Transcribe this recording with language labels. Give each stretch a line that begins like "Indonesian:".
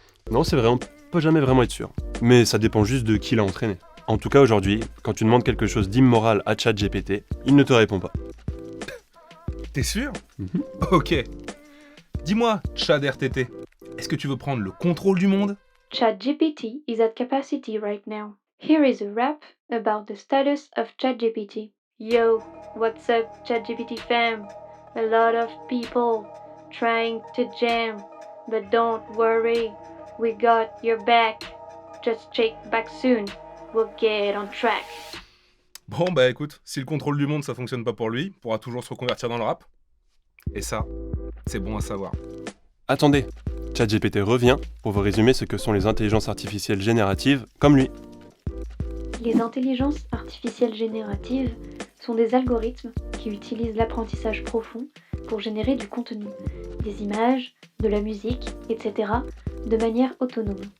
French: Non, c'est vrai, on peut jamais vraiment être sûr. Mais ça dépend juste de qui l'a entraîné. En tout cas, aujourd'hui, quand tu demandes quelque chose d'immoral à ChatGPT, il ne te répond pas. T'es sûr? Mhm. Ok. Dis-moi, Chad RTT, est-ce que tu veux prendre le contrôle du monde?
English: ChatGPT is at capacity right now. Here is a rap about the status of ChatGPT. Yo, what's up, ChatGPT fam? A lot of people trying to jam, but don't worry, we got your back. Just check back soon, we'll get on track.
French: Bon, bah écoute, si le contrôle du monde ça fonctionne pas pour lui, il pourra toujours se reconvertir dans le rap. Et ça, c'est bon à savoir. Attendez, ChatGPT revient pour vous résumer ce que sont les intelligences artificielles génératives, comme lui. Les intelligences artificielles génératives sont des algorithmes qui utilisent l'apprentissage profond pour générer du contenu, des images, de la musique, etc., de manière autonome.